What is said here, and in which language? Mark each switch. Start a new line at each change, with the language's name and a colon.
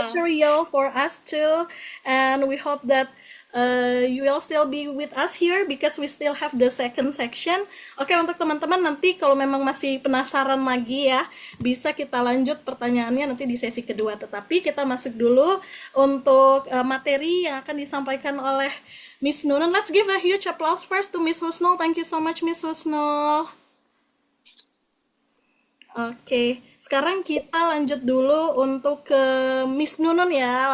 English: material for us too, and we hope that you will still be with us here because we still have the second section.
Indonesian: Oke, untuk teman-teman nanti kalau memang masih penasaran lagi ya, bisa kita lanjut pertanyaannya nanti di sesi kedua. Tetapi kita masuk dulu untuk materi yang akan disampaikan oleh Miss Nunun.
English: Let's give a huge applause first to Miss Husnul. Thank you so much, Miss Husnul.
Indonesian: Oke, sekarang kita lanjut dulu untuk ke Miss Nunun ya.